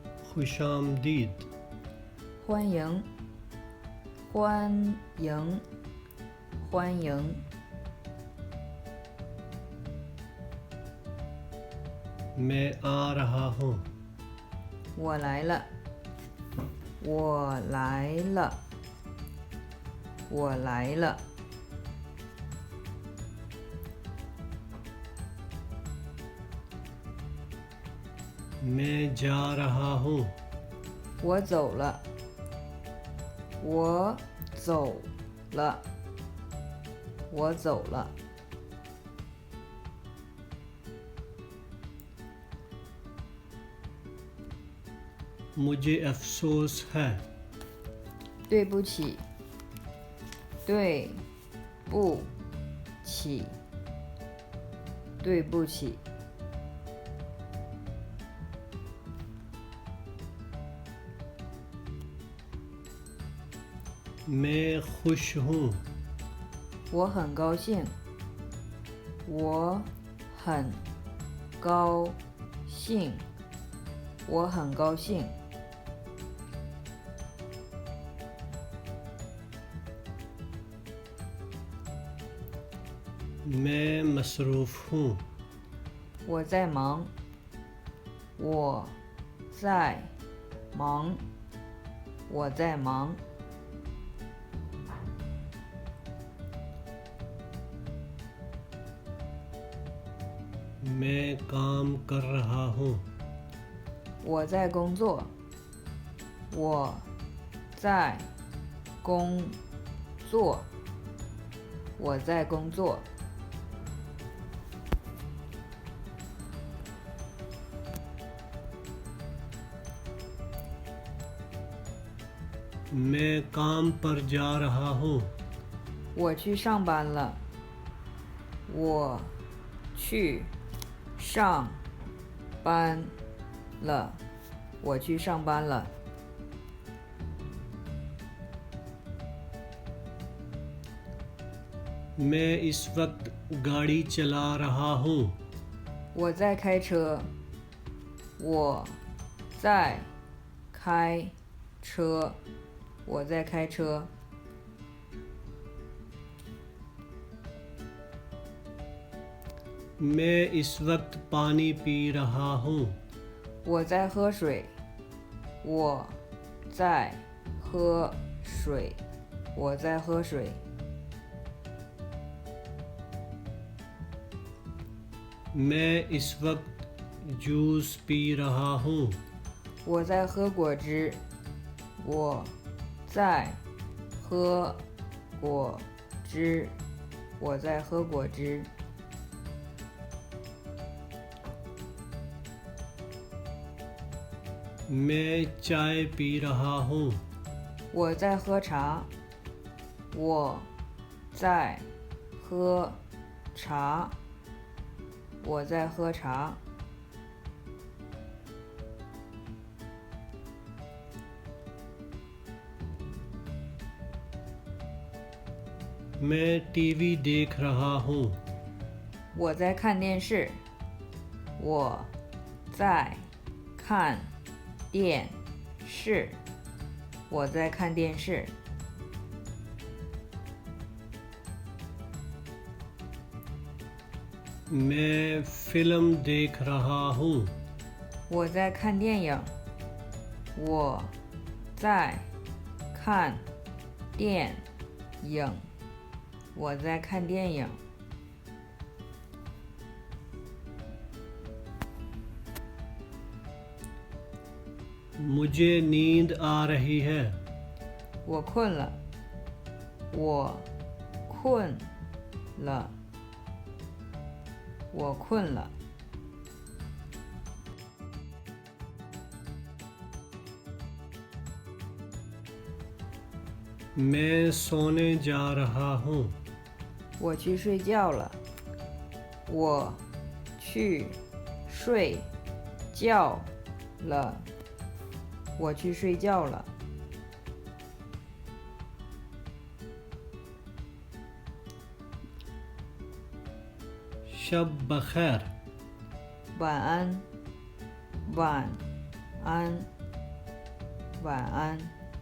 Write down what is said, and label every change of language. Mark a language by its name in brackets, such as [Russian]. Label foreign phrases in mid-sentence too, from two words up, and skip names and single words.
[Urdu] خوش آمدید [Chinese] 欢迎，欢迎，欢迎。 [Urdu] میں آ رہا ہوں [Chinese] 我来了，我来了，我来了。 [Urdu] میں جا رہا ہوں [Chinese] 我走了，我走了，我走了。 [Urdu] مجھے افسوس ہے [Chinese] 对不起，对不起，对不起。 [Urdu] میں خوش ہوں [Chinese] 我很高兴，我很高兴，我很高兴。 [Urdu] میں مصروف ہوں [Chinese] 我在忙，我在忙，我在忙。 [Urdu] میں کام کر رہا ہوں [Chinese] 我在工作，我在工作，我在工作。 [Urdu] میں کام پر جا رہا ہوں [Chinese] 我去上班了，我去上班了，我去上班了。 [Urdu] میں اس وقت گاڑی چلا رہا ہوں [Chinese] 我在开车，我在开车，我在开车。 [Urdu] میں اس وقت پانی پی رہا ہوں [Chinese] 我在喝水，我在喝水，我在喝水。 [Urdu] میں اس وقت جوس پی رہا ہوں [Chinese] 我在喝果汁，我在喝果汁，我在喝果汁。 [Urdu] میں چائے پی رہا ہوں [Chinese] 我在喝茶，我在喝茶，我在喝茶。 [Urdu] میں ٹی وی دیکھ رہا ہوں [Chinese] 我在看电视，我在看电视，我在看电视。 [Urdu] میں فلم دیکھ رہا ہوں [Chinese] 我在看电影，我在看电影，我在看电影。 [Urdu] مجھے نیند آ رہی ہے [Chinese] 我困了，我困了，我困了。 [Urdu] میں سونے جا رہا ہوں [Chinese] 我去睡觉了，我去睡觉了，我去睡觉了。 [Urdu] شب بخیر [Chinese] 晚安，晚安， 晚安。